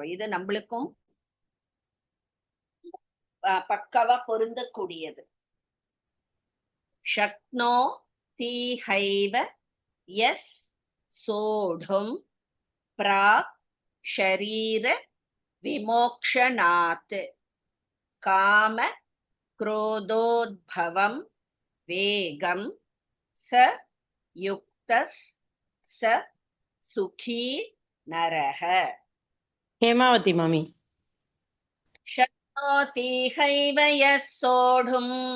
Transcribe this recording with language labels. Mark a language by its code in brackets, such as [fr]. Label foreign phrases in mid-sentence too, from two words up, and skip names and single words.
[ta] இது நம்மளுக்கும் பக்காவா பொருந்தக்கூடியது. [sa] शक्नो तीहैव यः सोढुं प्राक् शरीर विमोक्षणात् काम क्रोधोद्भवं वेगं स युक्तस् स सुखी नरः. [ta] ஹேமாவதி மாமி. [sa] शक्नोति हैव यः सोढुम्